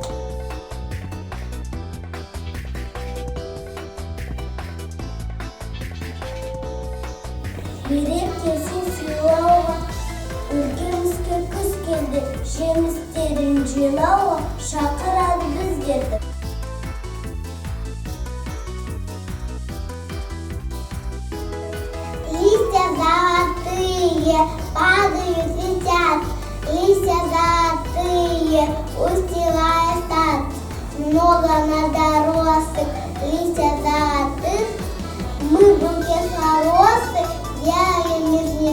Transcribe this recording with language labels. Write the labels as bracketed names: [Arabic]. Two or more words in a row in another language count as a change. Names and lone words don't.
[Kazakh] Берекесін сыйлауға, өлкемізге күз келді, жемістерін жинауға шақырады біздерді. [Russian] Листья золотые падают, летят, листья золотые устилая сад. Много надорослых листья золотых, мы букет хороших делаем из них.